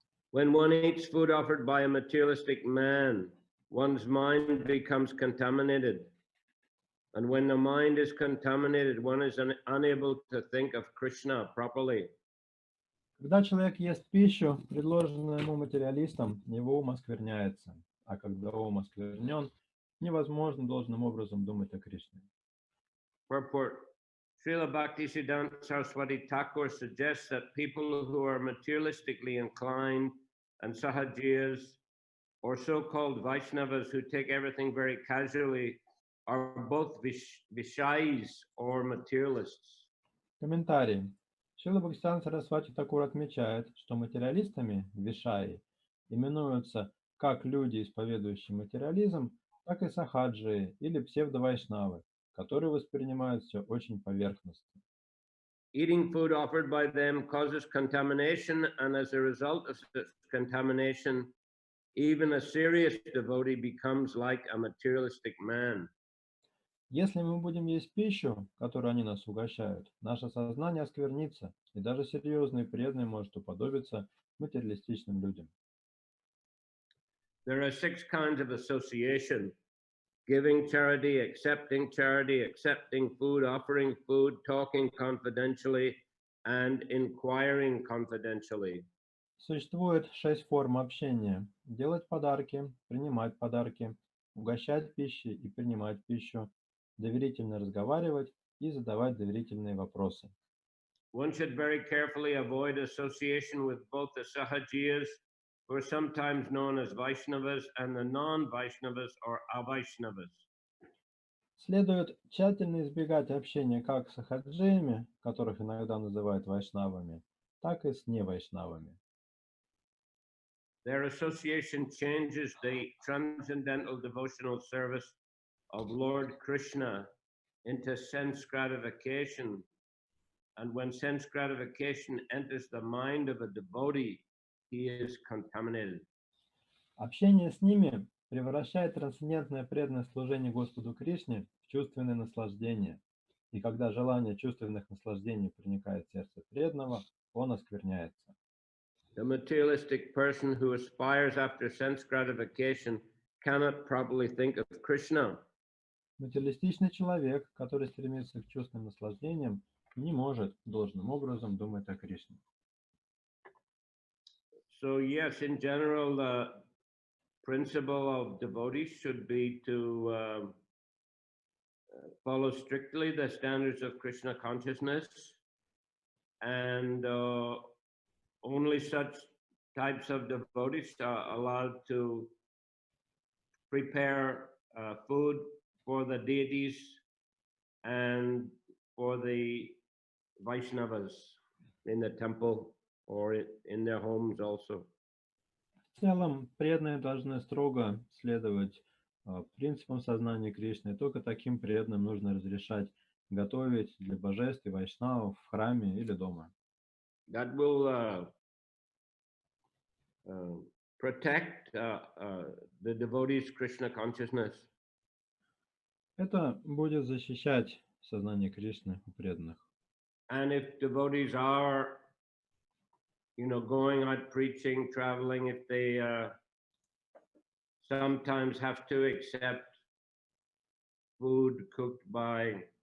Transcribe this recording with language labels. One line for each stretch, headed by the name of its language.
English: When one eats food offered by a materialistic man, one's mind becomes contaminated. And when the mind is contaminated, one is unable to think of Krishna properly.
Russian: Когда человек ест пищу, предложенную ему материалистом, его ум оскверняется. А когда ум осквернен, невозможно должным образом думать о Кришне.
English: Purport. Srila Bhaktisiddhanta Saraswati Thakur suggests that people who are materialistically inclined and sahajiyas, or so-called Vaishnavas who take everything very casually, are both Vishais or materialists.
Russian: Комментарий. Шрила Бхактисиданта Сарасвати Такур отмечает, что материалистами, вишаи, именуются как люди, исповедующие материализм, так и сахаджи или псевдовайшнавы, которые воспринимают все очень поверхностно.
English: Eating food offered by them causes contamination, and as a result of this contamination, even a serious devotee becomes like a materialistic man.
Russian: Если мы будем есть пищу, которую они нас угощают, наше сознание осквернится, и даже серьезный преданный может уподобиться материалистичным людям.
English: There are 6 kinds of association: giving charity, accepting food, offering food, talking confidentially, and inquiring confidentially.
Russian: Существует 6 форм общения. Делать подарки, принимать подарки, угощать пищей и принимать пищу, доверительно разговаривать и задавать доверительные вопросы.
English: One should very carefully avoid association with both the Sahajiyas, who are sometimes known as Vaishnavas, and the non-Vaishnavas or Avaishnavas.
Russian: Следует тщательно избегать общения как с сахаджиями, которых иногда называют вайшнавами, так и с невайшнавами.
English: their association changes the transcendental devotional service of Lord Krishna into sense gratification. And when sense gratification enters the mind of a devotee, he is contaminated.
Russian: Общение с ними превращает трансцендентное преданное служение Господу Кришне в чувственное наслаждение. И когда желание чувственных наслаждений проникает в сердце преданного, он оскверняется.
English: The materialistic person who aspires after sense gratification cannot properly think of Krishna.
Russian: Материалистичный человек, который стремится к чувственным наслаждениям, не может должным образом думать о Кришне.
English: So yes, in general, the principle of devotees should be to follow strictly the standards of Krishna consciousness, and only such types of devotees are allowed to prepare food for the deities and for the Vaishnavas in the temple or in their homes also.
Russian: В целом, преданные должны строго следовать принципам сознания Кришны, и только таким преданным нужно разрешать готовить для божеств и вайшнавов в храме или дома.
English: That will protect the devotees' Krishna consciousness.
Russian: Это будет защищать сознание Кришны у преданных.
English: And if devotees are, going out preaching, traveling, if they sometimes have to accept food cooked by,